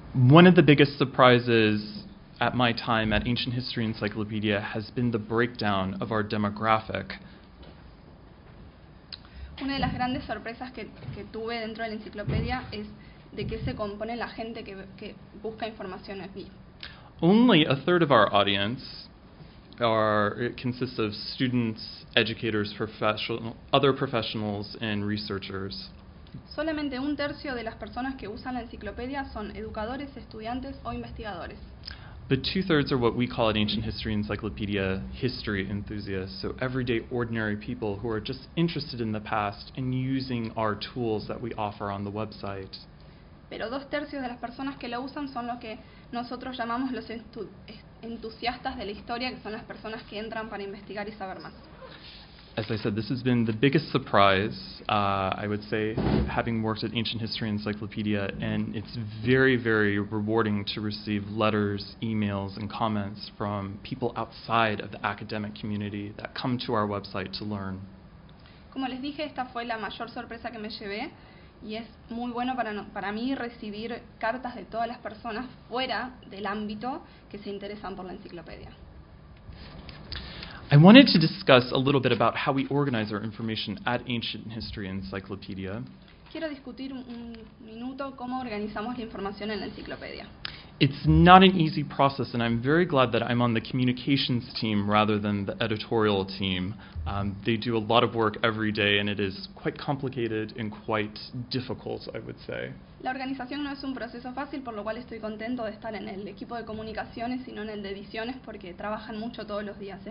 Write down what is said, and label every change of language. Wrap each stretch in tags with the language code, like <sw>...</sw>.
<en>One of the biggest surprises at my time at Ancient History Encyclopedia has been the breakdown of our demographic.</en> <es>Una de las grandes sorpresas que tuve dentro de la enciclopedia es de qué se compone la gente que busca información aquí.</es> <en>Only a third of our audience consists of students, educators, other professionals, and researchers.</en> <es>Solamente un tercio de las personas que usan la enciclopedia son educadores, estudiantes o investigadores.</es> <en>But two-thirds are what we call at Ancient History Encyclopedia history enthusiasts, so everyday ordinary people who are just interested in the past and using our tools that we offer on the website.</en> <es>Pero dos tercios de las personas que lo usan son lo que nosotros llamamos los entusiastas de la historia, que son las personas que entran para investigar y saber más.</es> <en>As I said, this has been the biggest surprise, I would say, having worked at Ancient History Encyclopedia, and it's very, very rewarding to receive letters, emails, and comments from people outside of the academic community that come to our website to learn.</en> <es>Como les dije, esta fue la mayor sorpresa que me llevé, y es muy bueno para mí recibir cartas de todas las personas fuera del ámbito que se interesan por la enciclopedia.</es> <en>I wanted to discuss a little bit about how we organize our information at Ancient History Encyclopedia.</en> <es>Quiero discutir un minuto cómo organizamos la información en la enciclopedia.</es> <en>It's not an easy process, and I'm very glad that I'm on the communications team rather than the editorial team. They do a lot of work every day, and it is quite complicated and quite difficult, I would say.</en> <es>La organización no es un proceso fácil, por lo cual estoy contento de estar en el equipo de comunicaciones y no en el de ediciones, porque trabajan mucho todos los días.</es>